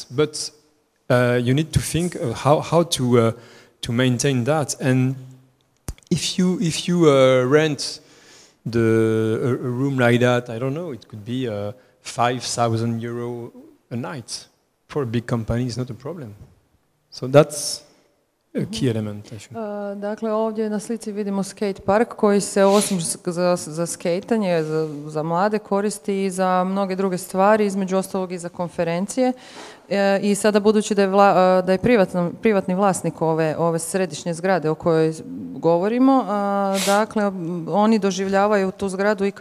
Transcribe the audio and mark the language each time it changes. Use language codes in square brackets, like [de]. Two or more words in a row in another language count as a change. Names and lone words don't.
[en] But you need to think how to maintain that. And if you rent a room like that, I don't know, it could be 5,000 euro a night. For a big company, it's not a problem. So that's a key element, I think. [hr] Dakle, ovdje na slici vidimo skate park koji se osim za skejtanje, za mlade koristi i za mnoge druge stvari, između ostalog i za konferencije. I sada budući da je privatni vlasnik ove središnje zgrade o kojoj govorimo, dakle oni doživljavaju tu zgradu i